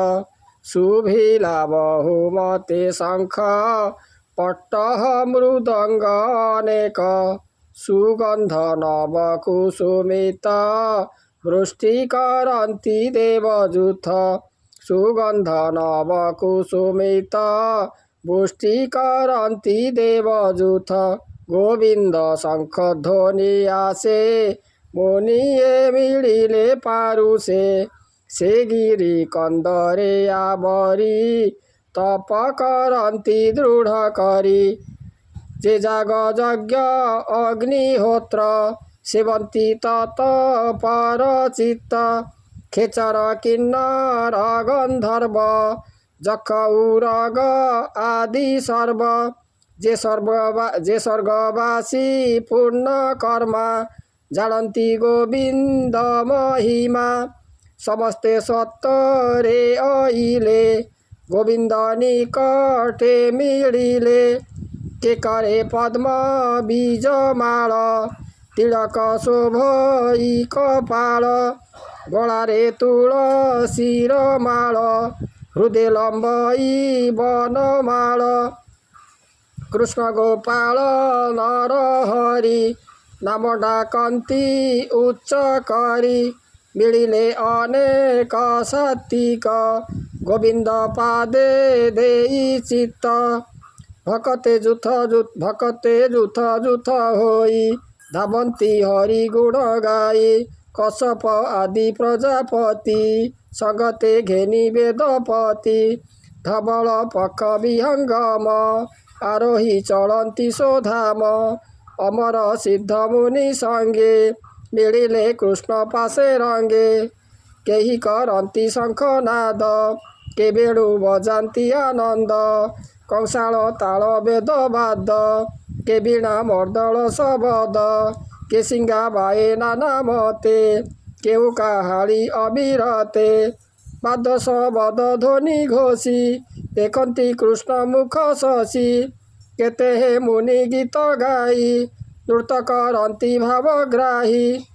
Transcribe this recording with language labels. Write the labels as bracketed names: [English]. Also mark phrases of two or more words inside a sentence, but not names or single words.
[Odia] ଶୁଭିଲା ବହୁମତେ ଶଙ୍ଖ ପଟ୍ଟହ ମୃଦଙ୍ଗ ଅନେକ ସୁଗନ୍ଧ ନବ କୁସୁମିତ ବୃଷ୍ଟି କରତୀ ଦେବଜୂଥ ସୁଗନ୍ଧ ନବ କୁସୁମିତ ବୃଷ୍ଟି କରତୀ ଦେବଜୂଥ ଗୋବିନ୍ଦ ଶଙ୍ଖ ଧ୍ୱନି ଆସେ ମୁନିୟେ ମିଳିଲେ ପାରୁଷେ ସେ ଗିରୀ କନ୍ଦରେ ଆବରୀ ତପ କରତୀ ଦୃଢ଼ କରୀ ଜେ ଜାଗ ଯଜ୍ଞ ଅଗ୍ନିହୋତ୍ର ସେବନ୍ତୀ ତତ ପର ଚିତ୍ତ ଖେଚର କିନ୍ନର ଗନ୍ଧର୍ବ ଜଖ ଉରଗ ଆଦି ସର୍ବ ଜେ ସ୍ୱର୍ଗବାସୀ ପୂର୍ଣ୍ଣ କର୍ମା ଜାନତୀ ଗୋବିନ୍ଦ ମହିମା ସମସ୍ତେ ସତ୍ତରେ ଆଇଲେ ଗୋବିନ୍ଦ ନିକଟେ ମିଳିଲେ କେ କରେ ପଦ୍ମ ବୀଜମାଳ ତିଳକ ଶୋଭଈ କପାଳ ଗଳାରେ ତୁଳସୀର ମାଳ ହୃଦୟ ଲମ୍ବଈ ବନମାଳ କୃଷ୍ଣ ଗୋପାଳ ନରହରି ନାମ ଡାକନ୍ତୀ ଉଚ୍ଚ କରୀ ମିଳିଲେ ଅନେକ ସାତ୍ୱିକ ଗୋବିନ୍ଦ ପାଦେ ଦେଈ ଚିତ୍ତ ଭକତେ ଜୁଥ ହୋଈ ଧାବନ୍ତୀ ହରି ଗୁଣ ଗାଈ କଶ୍ୟପ ଆଦି ପ୍ରଜାପତି ସଗତେ ଘେନୀ ବେଦପତି ଧବଳ ପକ୍ଷ ବିହଙ୍ଗମ ଆରୋହୀ ଚଳତୀ ସୋଧାମ ଅମର ସିଦ୍ଧ ମୁନି ସଙ୍ଗେ ମିଳିଲେ କୃଷ୍ଣ ପାସେ ରଙ୍ଗେ କେହୀ କରତୀ ଶଙ୍ଖନାଦ କେ ବେଣୁ ବଜାତୀ ଆନନ୍ଦ କଂସାଳ ତାଳ ବେଦବାଦ କେ ବୀଣା ମର୍ଦ୍ଦଳ ଶବଦ କେ ସିଙ୍ଗା ବାଏ ନାନା ମତେ କେହୂ କାହାଳୀ ଅବିରତେ ପାଦ ଶବଦ ଧ୍ୱନି ଘୋଷୀ ଦେଖତୀ କୃଷ୍ଣ ମୁଖ ଶଶି କେତେ ହେ ମୁନି ଗୀତ ଗାଈ ନୃତ୍ୟ କରତୀ ଭାବଗ୍ରାହୀ